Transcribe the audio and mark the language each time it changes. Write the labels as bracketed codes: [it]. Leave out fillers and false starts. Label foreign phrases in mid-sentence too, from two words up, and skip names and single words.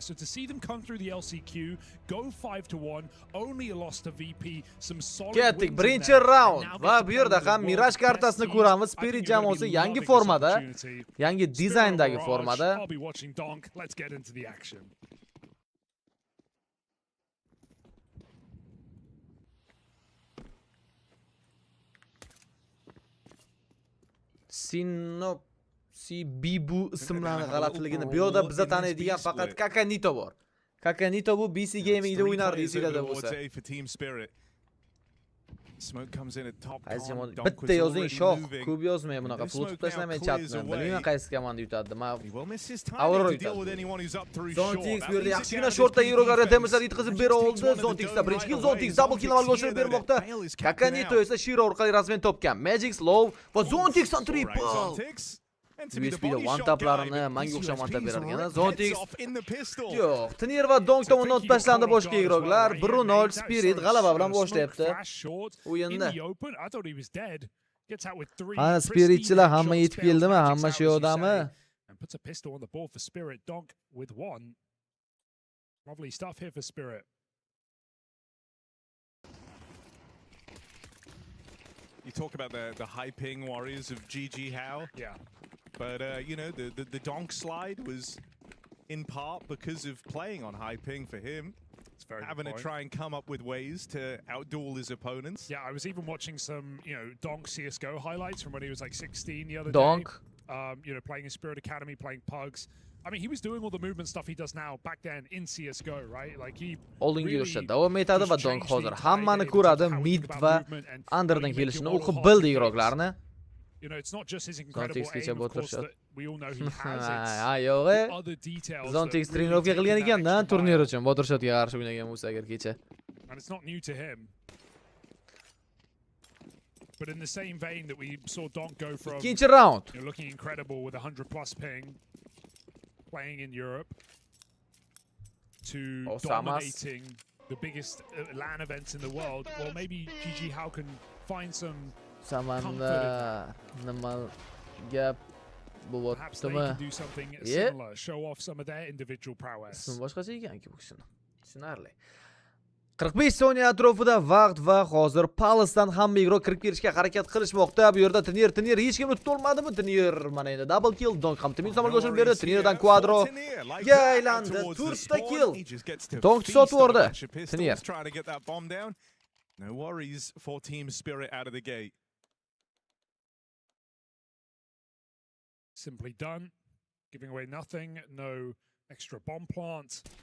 [en] So to see them come through the LCQ, go 5-1, only a loss to VP, some solid [uz] Ketdik, [en] wins in [uz] birinchi [en] there, [uz] round. [en] and now [uz] Va [en] get to [uz] bu [en] play [uz] yerda [en] with the [uz] ham [en] world's [uz] Mirage [en] best [uz] kartasini [en] teams. [uz] ko'ramiz. [en] I think [uz] Spirit [en] you're gonna [uz] jamoasi [en] be [uz] yangi [en] loving this [uz] formada, [en] opportunity. [uz] yangi [en] Spirit [uz] dizayndagi [en] Mirage, [uz] formada. [en] I'll be watching Donk. Let's get into the action. [uz] Bibu ismlarni g'alatiligini bu yerda biza taniydigan faqat Kakanito bor. Kakanito bu BC Gaming'da o'ynardi, esingizda bo'lsa. [en] Smoke comes in at top. [uz] Bitta yozing shoh, ko'p yozmang bunaqa flutib tashlamay chatni. Bilmayman qaysi komanda yutadi. Aurora yutadi. Zontix bu yerda yaxshigina shortda Euroga damajlar yetkazib bera oldi. Zontixda birinchi kill, Zontix [en] double kill [uz] amalga oshirib bermoqda. Kakanito esa Shiro orqali rasmen topgan. Magic Slow va Zontixdan triple. USB'da [en] one taplarini [uz] menga o'xshab [en] one tap [uz] berar ekan. Zontix. Yo'q, Tinier va Donk tomonidan otib tashlandi boshqa igroklar. 1-0 Spirit g'alaba bilan boshlayapti o'yinni. Ana Spiritchilar hamma yetib keldimi? Hamma shu yerdami? [en] And puts a pistol on the board for Spirit. Donk with one. Lovely stuff here for Spirit. You talk about the high ping warriors of GG How. Yeah. But, you know, the Donk slide was in part because of playing on high ping for him. Having to try and come up with ways to outduel his opponents. Yeah, I was even watching some, you know, Donk CSGO highlights from when he was like 16 the other day. You know, playing in Spirit Academy, playing Pugs. I mean, he was doing all the movement stuff he does now back then in CSGO, right? Like he [uz] oldinga yurishda davom etadi va Donk hozir hammani ko'radi, mid va underdan kelishini o'qib bildi igroklarni. [en] You know, it's not just his incredible aim, of course, that we all know he has. [uz] Yo'q, [en] other details. [uz] Zontix trenirovka qilgan ekan-da, turnir uchun Botirshotga qarshi o'ynagan bo'lsa agar kecha. [en] And it's not new to him. But in the same vein that we saw Donk go from [uz] ikkinchi round, [en] you know, looking incredible with 100+ ping, playing in Europe, to dominating the biggest LAN events in the world. Well, maybe GG How can find some [uz] Samanda nima gap [en] perhaps they can do something similar, show off some of their individual prowess. [uz] Boshqacha ekan-ku bu kishini. Tushunarli. 45 soniya atrofida vaqt va hozir Palace'dan hamma igrok kirib kelishga harakat qilishmoqda. Bu yerda Tinier hech kim o'tib olmadimi? Tinier mana endi [en] double kill, [uz] Donk ham timin amalga oshirib berdi. Tinierdan quadro ga aylandi. 4 ta kill. Donk sotib yubordi. Tinier. [en] No worries for Team Spirit out of the gate. Simply done. Giving away nothing. No extra bomb plant.